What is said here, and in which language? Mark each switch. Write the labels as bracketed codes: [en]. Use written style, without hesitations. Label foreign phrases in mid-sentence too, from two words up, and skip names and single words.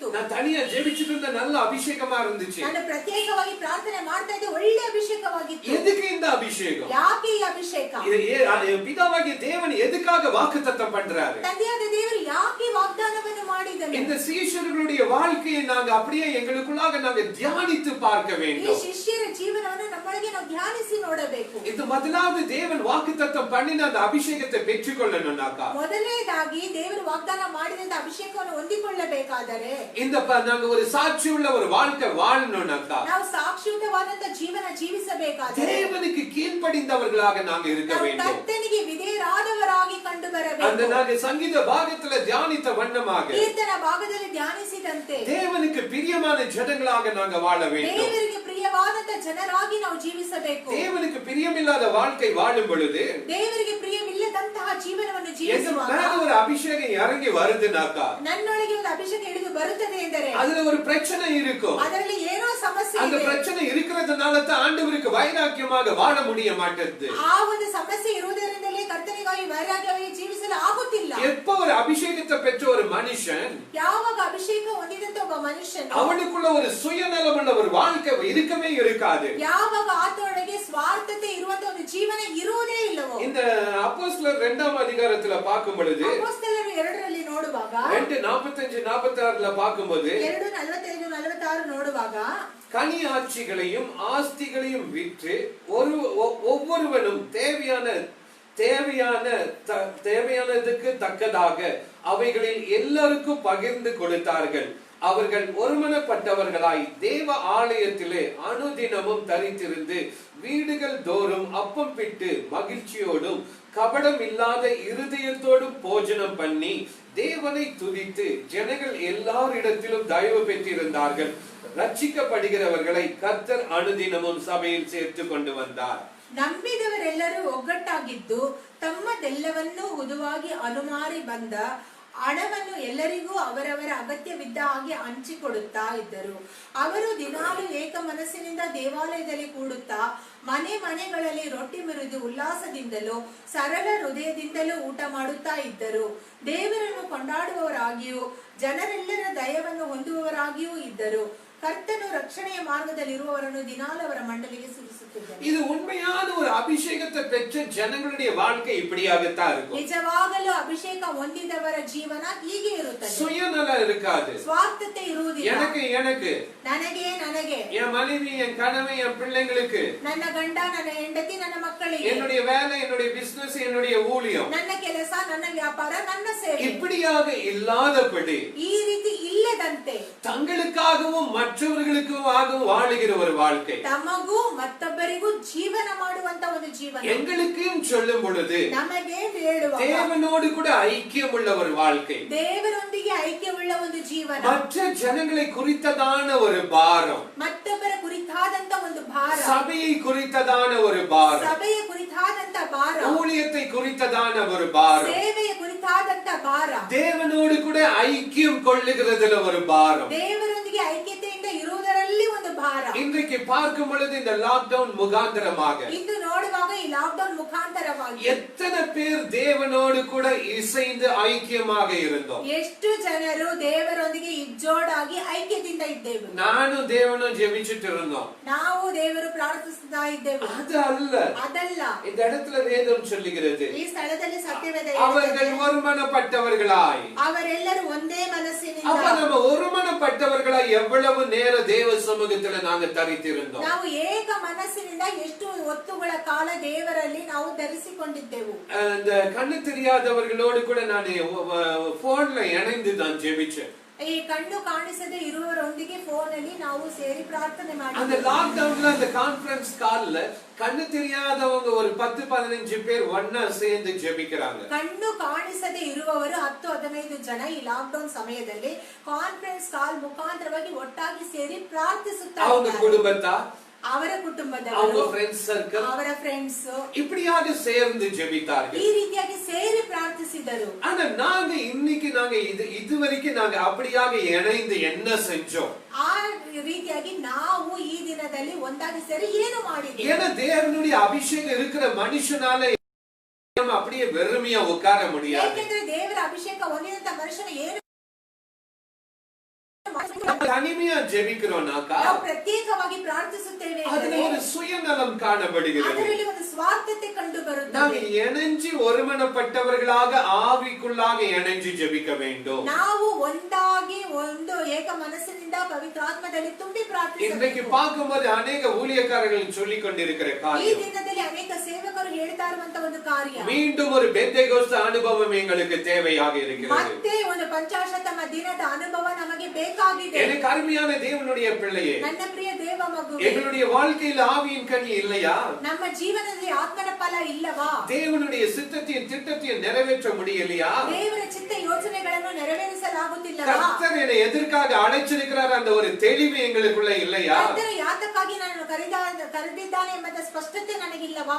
[ta] நான் தனியா ஜெபிச்சிட்டு இருந்த நல்ல அபிஷேகமா இருந்துச்சு. [kn] ನಾನು ಪ್ರತ್ಯೇಕವಾಗಿ ಪ್ರಾರ್ಥನೆ ಮಾಡ್ತಾ ಇದ್ದೆ, ಒಳ್ಳೆ ಅಭಿಷೇಕವಾಗಿತ್ತು. [ta] எதுக்கு இந்த அபிஷேகம்? [kn] ಯಾಕೆ ಈ ಅಭಿಷೇಕ? [ta] பிதாவாகிய தேவன் எதுக்காக வாக்குத்தத்தம் பண்றாரு? [kn] ತಂದೆಯಾದ ದೇವರು ಯಾಕೆ ವಾಗ್ದಾನವನ್ನು ಮಾಡಿದನು? [ta] இந்த சீஷர்களுடைய வாழ்க்கையை நாங்க அப்படியே எங்களுக்குள்ளாக நாங்க தியானித்து பார்க்க [kn] ಈ [ta] வேண்டும். [kn] ಶಿಷ್ಯರ ಜೀವನವನ್ನು ನಮ್ಮೊಳಗೆ ನಾವು ಧ್ಯಾನಿಸಿ ನೋಡಬೇಕು. [ta] இது முதலாவது தேவன் வாக்குத்தத்தம் பண்ணின அந்த அபிஷேகத்தை பெற்றுக்கொள்ளணும்னாக்கா, [kn] ಮೊದಲನೇದಾಗಿ ದೇವರು ವಾಗ್ದಾನ ಮಾಡಿದಂತ ಅಭಿಷೇಕವನ್ನು ಹೊಂದಿಕೊಳ್ಳಬೇಕಾದರೆ, [ta] இந்த நாங்க ஒரு சாட்சி உள்ள ஒரு வாழ்க்கை வாழணும்னாக்கா, [kn] ನಾವು ಸಾಕ್ಷಿಯುತವಾದಂತ ಜೀವನ ಜೀವಿಸಬೇಕಾದರೆ, [ta] தேவனுக்கு கீழ்ப்படிந்தவர்களாக நாங்க இருக்க [kn] ನಾವು [ta] வேண்டும். [kn] ಕರ್ತನಿಗೆ ವಿಧೇಯರಾದವರಾಗಿ ಕಂಡು [ta] அந்த [kn] ಬರಬೇಕು. [ta] நாங்க சங்கீத பாகத்துல தியானித்த வண்ணமாக [kn] ಕೀರ್ತನ ಭಾಗದಲ್ಲಿ ಧ್ಯಾನಿಸಿದಂತೆ [ta] தேவனுக்கு பிரியமான ஜனங்களாக நாங்க வாழ வேண்டும். [kn] ದೇವರಿಗೆ ಪ್ರಿಯವಾದಂತ ಜನರಾಗಿ ನಾವು ಜೀವಿಸಬೇಕು. [ta] தேவனுக்கு பிரியமில்லாத வாழ்க்கை வாழும் பொழுது [kn] ದೇವರಿಗೆ ಪ್ರಿಯವಿಲ್ಲದಂತಹ ಜೀವನವನ್ನು [ta] எங்க [kn] ಜೀವಿಸುವಾಗ [ta] மேல ஒரு அபிஷேகம் இறங்கி வருதுனாக்கா, [kn] ನನ್ನೊಳಗೆ ಒಂದು ಅಭಿಷೇಕ ಇಳಿದು ಬರುತ್ತದೆ ಎಂದರೆ [ta] அதுல ஒரு பிரச்சனை இருக்கும். [kn] ಅದರಲ್ಲಿ ಏನೋ ಸಮಸ್ಯೆ [ta] அந்த [kn] ಇದೆ. [ta] பிரச்சனை இருக்கிறதுனால தான் ஆண்டவருக்கு வைராக்கியமாக வாழ முடிய மாட்டேங்குது. [kn] ಆ ಒಂದು ಸಮಸ್ಯೆ ಇರುವುದರಿಂದಲೇ ಕರ್ತನಿಗಾಗಿ ವೈರಾಗ್ಯವಾಗಿ ಜೀವಿಸಲು ಆಗುತ್ತಿಲ್ಲ. [ta] எப்ப ஒரு அபிஷேகத்தை பெற்ற ஒரு மனுஷன், [kn] ಯಾವಾಗ ಅಭಿಷೇಕ ಹೊಂದಿದಂತ ಒಬ್ಬ ಮನುಷ್ಯನು [ta] அவனுக்குள்ள ஒரு சுயநலமுள்ள ஒரு வாழ்க்கை இருக்கவே இருக்காது. [kn] ಯಾವಾಗ ಆತನೊಳಗೆ ಸ್ವಾರ್ಥತೆ ಇರುವಂತ ಒಂದು ಜೀವನ ಇರುವುದೇ ಇಲ್ಲವೋ. [ta] இந்த அப்போஸ்தலர் 2ஆம் அதிகாரத்துல பார்க்கும் பொழுது, [kn] ಅಪೊಸ್ತಲರು 2:2 ನೋಡುವಾಗ [ta] 2:45-46 பார்க்கும்போது [kn] 2:45-46 ನೋಡುವಾಗ [ta] கனியாட்சிகளையும் ஆஸ்திகளையும் விற்று ஒவ்வொருவனும் தேவையானதுக்கு தக்கதாக அவைகளில் எல்லாருக்கும் பகிர்ந்து கொடுத்தார்கள். அவர்கள் ஒருமனப்பட்டவர்களாய் தேவ ஆலயத்திலே அனுதினமும் தரித்திருந்து வீடுகள் தோறும் அப்பம் பிட்டு மகிழ்ச்சியோடும் கபடம் இல்லாத இருதயத்தோடும் போஜனம் பண்ணி தேவனை துதித்து ஜனங்கள் எல்லாரிடத்திலும் தயவு பெற்றிருந்தார்கள். ரட்சிக்கப்படுகிறவர்களை கர்த்தர் அனுதினமும் சபையில் சேர்த்து கொண்டு வந்தார். [kn] ನಂಬಿದವರೆಲ್ಲರೂ ಒಗ್ಗಟ್ಟಾಗಿದ್ದು ತಮ್ಮದೆಲ್ಲವನ್ನೂ ಹುದುವಾಗಿ ಅನುಮಾರಿ ಬಂದ ಹಣವನ್ನು ಎಲ್ಲರಿಗೂ ಅವರವರ ಅಗತ್ಯವಿದ್ದ ಹಾಗೆ ಹಂಚಿಕೊಡುತ್ತಾ ಇದ್ದರು. ಅವರು ದಿನಾಲು ಏಕ ಮನಸ್ಸಿನಿಂದ ದೇವಾಲಯದಲ್ಲಿ ಕೂಡುತ್ತಾ ಮನೆಗಳಲ್ಲಿ ರೊಟ್ಟಿ ಮುರಿದು ಉಲ್ಲಾಸದಿಂದಲೂ ಸರಳ ಹೃದಯದಿಂದಲೂ ಊಟ ಮಾಡುತ್ತಾ ಇದ್ದರು. ದೇವರನ್ನು ಕೊಂಡಾಡುವವರಾಗಿಯೂ ಜನರೆಲ್ಲರ ದಯವನ್ನು ಹೊಂದುವವರಾಗಿಯೂ ಇದ್ದರು. ಕರ್ತನು ರಕ್ಷಣೆಯ ಮಾರ್ಗದಲ್ಲಿ ಇರುವವರನ್ನು ದಿನಾಲು ಅವರ ಮಂಡಲಿಗೆ ಸುರಿಸುತ್ತಿದ್ದರು. [ta] இது உண்மையான ஒரு அபிஷேகத்தை பெற்ற ஜனங்களுடைய வாழ்க்கை இப்படியாகத்தான் இருக்கும். [kn] ನಿಜವಾಗಲೂ ಅಭಿಷೇಕ ಹೊಂದಿದವರ ಜೀವನ ಹೀಗೆ ಇರುತ್ತದೆ. [ta] சுயநலம் இருக்காது, [kn] ಸ್ವಾರ್ಥತೆ ಇರುವುದಿಲ್ಲ. [ta] எனக்கு [kn] ನನಗೆ [ta] என் மனைவி, என் கணவன், என் பிள்ளைங்களுக்கு, [kn] ನನ್ನ ಗಂಡ, ನನ್ನ ಹೆಂಡತಿ, ನನ್ನ ಮಕ್ಕಳಿಗೆ, [ta] என்னுடைய வேலை, என்னுடைய பிசினஸ், என்னுடைய ஊழியம், [kn] ನನ್ನ ಕೆಲಸ, ನನ್ನ ವ್ಯಾಪಾರ, ನನ್ನ ಸೇವೆ [ta] இப்படியாக இல்லாதபடி [kn] ಈ ರೀತಿ ಇಲ್ಲದಂತೆ [ta] தங்களுக்காகவும் மற்றவர்களுக்காகவும் வாழுகிற ஒரு வாழ்க்கை, [kn] ತಮಗೂ ಮತ್ತೊಬ್ಬರಿಗೂ ಜೀವನ ಮಾಡುವಂತ ಒಂದು ಜೀವನ, [ta] எங்களுக்கும் சொல்லும் பொழுது [kn] ನಮಗೆ ಹೇಳುವ [ta] தேவனோடு கூட ஐக்கியம் உள்ள ஒரு வாழ்க்கை, [kn] ದೇವರೊಂದಿಗೆ ಐಕ್ಯವುಳ್ಳ ಒಂದು ಜೀವನ, [ta] மற்ற ஜனங்களை குறித்ததான ஒரு பாரம், [kn] ಮತ್ತೊಬ್ಬರ ಕುರಿತಾದಂತ ಒಂದು ಭಾರ, [ta] சபையை குறித்ததான ஒரு பாரம், [kn] ಸಭೆಯ ಕುರಿತಾದಂತ ಭಾರ, [ta] ஊழியத்தை குறித்ததான ஒரு பாரம், [kn] ಸೇವೆಯ ಕುರಿತಾದಂತ ಭಾರ, [ta] தேவனோடு கூட ஐக்கியம் கொள்ளுகிறதுல ஒரு பாரம், [kn] ದೇವರೊಂದಿಗೆ ಐಕ್ಯತೆಯಿಂದ ಇರುವುದರಲ್ಲಿ ಒಂದು ಭಾರ. [ta] இன்றைக்கு பார்க்கும் பொழுது இந்த லாக்டவுன் முகாந்திரமாக [kn] ಇಂದು ನೋಡುವಾಗ ಈ ಲಾಕ್ಡೌನ್ ಮುಖಾಂತರವಾಗಿ [ta] எத்தனை பேர் தேவனோடு கூட இசைந்து ஐக்கியமாக இருந்தோம். [kn] ಎಷ್ಟು ಜನರು ದೇವರೊಂದಿಗೆ ಇಜ್ಜೋಡಾಗಿ ಐಕ್ಯದಿಂದ ಇದ್ದೇವೆ. [ta] நானும் தேவனும் ஜெபிச்சிட்டு இருந்தோம். [kn] ನಾವು ದೇವರು ಪ್ರಾರ್ಥಿಸ್ತಾ ಇದ್ದೇವೆ. ಅದಲ್ಲ [ta] இந்த இடத்துல வேதம் சொல்லுகிறது, [kn] ಈ ಸ್ಥಳದಲ್ಲಿ ಸತ್ಯವೇದ [ta] அவர்கள் ஒருமனப்பட்டவர்களாய், [kn] ಅವರೆಲ್ಲರೂ ಒಂದೇ ಮನಸ್ಸಿನಿಂದ. [ta] அப்ப நம்ம ஒருமனப்பட்டவர்களாய் எவ்வளவு நேரம் தேவ சமூகத்துல நாங்க தரித்திருந்தோம். [kn] ನಾವು ಏಕ ಮನಸ್ಸಿನಿಂದ ಎಷ್ಟು ಹೊತ್ತುಗಳ ಕಾಲ ದೇವರಲ್ಲಿ ನಾವು ಧರಿಸಿಕೊಂಡಿದ್ದೆವು. [ta] இந்த கண்ணு தெரியாதவர்களோடு கூட நான் போன்ல இணைந்து தான் ஜெபிச்சேன். [kn] ಈ ಕಣ್ಣು ಕಾಣಿಸದೆ ಇರುವವರೊಂದಿಗೆ ಫೋನ್ ಅಲ್ಲಿ ನಾವು ಸೇರಿ ಪ್ರಾರ್ಥನೆ ಮಾಡಿದ್ವಿ. [ta] அந்த லாக்டவுன்ல அந்த [en] conference call [ta] கண்ணு தெரியாதவங்க ஒரு 10-15 பேர் ஒண்ணா சேர்ந்து ஜெபிக்கறாங்க. [kn] ಕಣ್ಣು ಕಾಣಿಸದೆ ಇರುವವರು 10-15 ಜನ ಈ ಲಾಕ್ಡೌನ್ ಸಮಯದಲ್ಲಿ [en] conference call [kn] ಮುಖಾಂತರವಾಗಿ ಒಟ್ಟಾಗಿ ಸೇರಿ ಪ್ರಾರ್ಥಿಸುತ್ತಾರೆ. [ta] அவங்க குடும்பத்தா, [kn] ಅವರ ಕುಟುಂಬದವರು, [ta] அவங்க [en] friends circle, [kn] ಅವರ ಫ್ರೆಂಡ್ಸ್ [ta] இப்படியாக சேர்ந்து ஜெபித்தார்கள். [kn] ಈ ರೀತಿಯಾಗಿ ಸೇರಿ ಪ್ರಾರ್ಥಿಸಿದರು. [ta] ஆனா நாங்க இன்னைக்கு இதுவரைக்கும் நாங்க அப்படியாக இணைந்து என்ன செஞ்சோம்? [kn] ಆ ರೀತಿಯಾಗಿ ನಾವು ಈ ದಿನದಲ್ಲಿ ಒಂದಾಗಿ ಸೇರಿ ಏನು ಮಾಡಿದ್ವಿ? [ta] ஏன்னா தேவனுடைய அபிஷேகம் இருக்கிற மனுஷனால அப்படியே வெறுமையா உட்கார முடியாது. [kn] ಯಾಕೆಂದ್ರೆ ದೇವರ ಅಭಿಷೇಕ ಹೊಂದಿದಂತ ಮನುಷ್ಯನ ಏನು [ta] தனிமையா ஜெபிக்கிறோம்னாக்கா [kn] ನಾವು ಪ್ರತ್ಯೇಕವಾಗಿ ಪ್ರಾರ್ಥಿಸುತ್ತೇವೆ, [ta] அதுல ஒரு சுயநலம் காணப்படுகிறது. [kn] ಅದರಲ್ಲಿ ಒಂದು ಸ್ವಾರ್ಥತೆ ಕಂಡು ಬರುತ್ತದೆ. [ta] நாங்க இணைஞ்சு ஒருமனப்பட்டவர்களாக ஆவிக்குள்ளாக இணைஞ்சு ஜெபிக்க வேண்டும். [kn] ನಾವು ಒಂದಾಗಿ ಒಂದು ಏಕ ಮನಸ್ಸಿನಿಂದ ಪವಿತ್ರಾತ್ಮದಲ್ಲಿ ತುಂಬಿ ಪ್ರಾರ್ಥಿಸಬೇಕು. [ta] இன்றைக்கு பார்க்கும்போது अनेक ஊழியக்காரர்கள் சொல்லிக் கொண்டிருக்கிற [kn] ಈ [ta] காரியம், [kn] ದಿನದಲ್ಲಿ ಅನೇಕ ಸೇವಕರು ಹೇಳ್ತಾ ಇರುವಂತ ಒಂದು ಕಾರ್ಯ, [ta] மீண்டும் ஒரு பெந்தேகோஸ்து அனுபவம் எங்களுக்கு தேவையாக இருக்கிறது. [kn] ಮತ್ತೆ ಒಂದು ಪಂಚಾಶತಮ ದಿನದ ಅನುಭವ ನಮಗೆ ಬೇಕಾಗಿದೆ. [ta] எனக்கு அருமையான தேவனுடைய பிள்ளையே, [kn] ನನ್ನ ಪ್ರಿಯ ದೇವ ಮಗುವೇ, [ta] எங்களுடைய வாழ்க்கையில் ஆவியின் கனி இல்லையா? [kn] ನಮ್ಮ ಜೀವನದಲ್ಲಿ ಆತ್ಮನ ಫಲ ಇಲ್ಲವಾ? [ta] தேவனுடைய சித்தத்தையும் திட்டத்தையும் நிறைவேற்ற முடியலையா? [kn] ದೇವರ ಚಿತ್ತ ಯೋಜನೆಗಳನ್ನು ನೆರವೇರಿಸಲಾಗುತ್ತಿಲ್ಲವಾ? [ta] கர்த்தர் என்னை எதற்காக அழைச்சிருக்கிறார் அந்த ஒரு தெளிவு எங்களுக்குள்ள இல்லையா? [kn] ಕರ್ತನು ಯಾತಕ್ಕಾಗಿ ನನ್ನನ್ನು ಕರೆದಿದ್ದಾನೆ ಎಂಬ ಸ್ಪಷ್ಟತೆ ನನಗಿಲ್ಲವಾ?